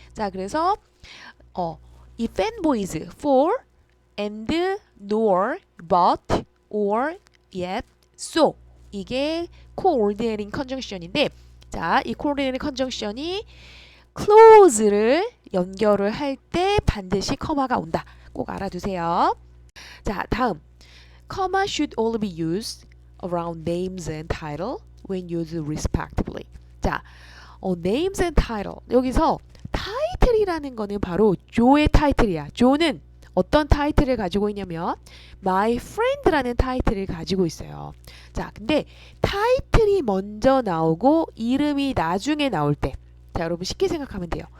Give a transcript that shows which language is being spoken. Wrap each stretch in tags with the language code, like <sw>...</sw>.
<ko>자, 그래서 이 fanboys</ko> <en>for, and, nor, but, or, yet, so</en> <ko>이게</ko> <en>coordinating conjunction</en> <ko>인데, 자, 이 coordinating conjunction이 clause를 연결을 할 때 반드시 커마가 온다. 꼭 알아두세요. 자, 다음.</ko> <en>Comma should only be used around names and title when used respectively.</en> <ko>자,</ko> <en>names and title.</en> <ko>여기서 타이틀이라는 거는 바로 조의 타이틀이야. 조는 어떤 타이틀을 가지고 있냐면</ko> <en>My friend</en> <ko>라는 타이틀을 가지고 있어요. 자, 근데 타이틀이 먼저 나오고 이름이 나중에 나올 때, 자, 여러분 쉽게 생각하면 돼요.</ko>